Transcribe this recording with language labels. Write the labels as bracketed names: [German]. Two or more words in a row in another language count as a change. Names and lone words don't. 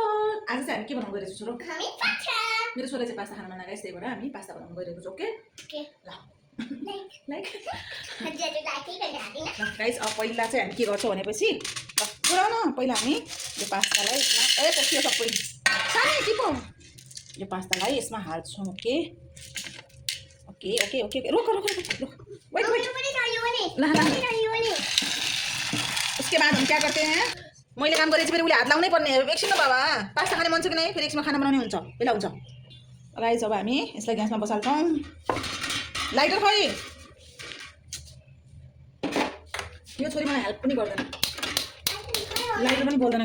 [Nepali] आज चाहिँ हामी के बनाउनु गइरहेको छु छोरो? मेरो छोरा चाहिँ पास्ता खान मन लागेको छ, त्यही भएर हामी पास्ता बनाउनु गइरहेको छौँ। ओके ल [English] like guys, [Nepali] अब पहिला चाहिँ हामी के गर्छौँ भनेपछि पुरा न पहिला हामी यो पास्तालाई ए पसियो सबै सानै टिपो यो पास्तालाई यसमा हाल्छौँ। [English] okay okay okay okay [Hindi] रुक रुक रुक [English] wait wait [Nepali] ला ला। [Hindi] उसके बाद हम क्या करते हैं? [Nepali] मैले काम गरेपछि फेरि उसले हात लाउनै पर्ने। एकछिन न बाबा, पास्ता खाने मन छ कि नै? फेरि एकछिनमा खाना बनाउने हुन्छ, बेला हुन्छ। गाइस अब हामी यसलाई ग्यासमा बसाल्छौँ। लाइटर खोइ, यो छोरी मलाई हेल्प पनि गर्दैन, लाइटर पनि बोल्दैन।